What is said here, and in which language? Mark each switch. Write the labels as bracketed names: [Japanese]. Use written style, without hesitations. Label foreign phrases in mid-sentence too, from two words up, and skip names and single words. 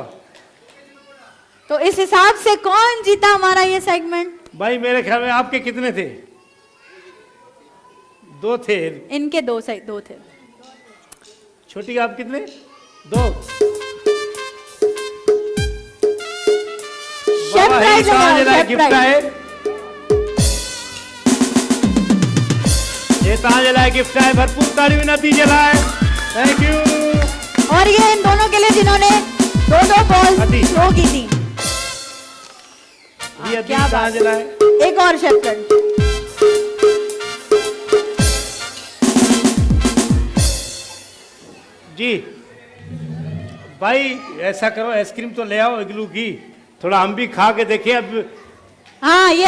[Urdu] تو اس حساب سے کون جیتا ہمارا یہ سیگمنٹ? بھائی میرے خیال میں آپ کے کتنے تھے? 2 تھے. ان کے 2 تھے. چھوٹی آپ کتنے؟ 2. شیف رائٹ لگا، شیف गिफ्ट राइट। [Sindhi] आहे ये तव्हांजे लाइ गिफ्ट आहे। भरपूर तालियूं नतीजे लाइ। [English] thank you. [Urdu] اور یہ ان دونوں کے لیے جنہوں نے 2 بال [Sindhi] अदी। [Urdu] تھرو کی تھی. ये کیا بات. [Sindhi] तव्हांजे लाइ। [Urdu] ایک اور شیف رائٹ. جی بھائی ایسا کرو، آئس کریم تو لے آؤ اگلو کی، تھوڑا ہم بھی کھا کے دیکھیں. अब ہاں یہ